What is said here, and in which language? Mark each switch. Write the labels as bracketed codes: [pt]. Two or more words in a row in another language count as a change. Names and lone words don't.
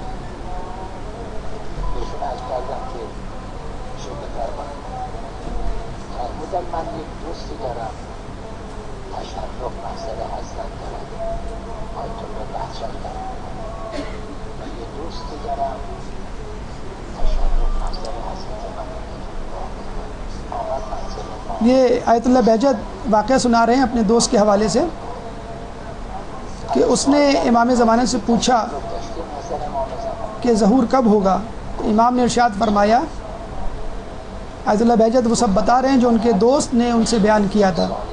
[fa] بهشون عرض کردم که ایشون بفرمایید فرمودن من یک دوستی دارم تشرف محضر حضرت دارم آیت الله بهجت دارم و یه دوستی دارم تشرف محضر حضرت من آمد محضر ما [ur] یہ آیت اللہ بہجت واقعہ سنا رہے ہیں اپنے دوست کے حوالے سے کہ اس نے امام زمانے سے پوچھا کہ ظہور کب ہوگا. امام نے ارشاد فرمایا, آیت اللہ بہجت وہ سب بتا رہے ہیں جو ان کے دوست نے ان سے بیان کیا تھا.